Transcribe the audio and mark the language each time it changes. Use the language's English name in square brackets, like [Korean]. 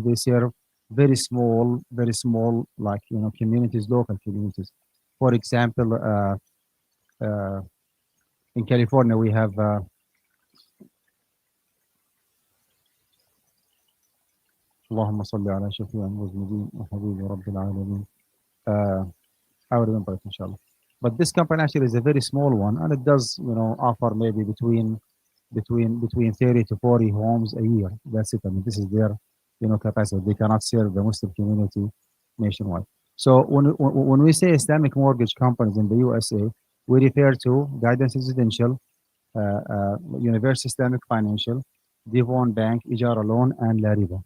[English] They serve very small, like communities, local communities. For example, in California, we have [Arabic] اللهم صل على شفيع المذنبين وحبيب رب العالمين. [English] I will remember it, inshallah. But this company actually is a very small one, and it does, offer maybe between 30 to 40 homes a year. That's it. I mean, this is their capacity. They cannot serve the Muslim community nationwide. So when we say Islamic mortgage companies in the USA, we refer to Guidance Residential, University Islamic Financial, Devon Bank, Ijara Loan, and Lariba.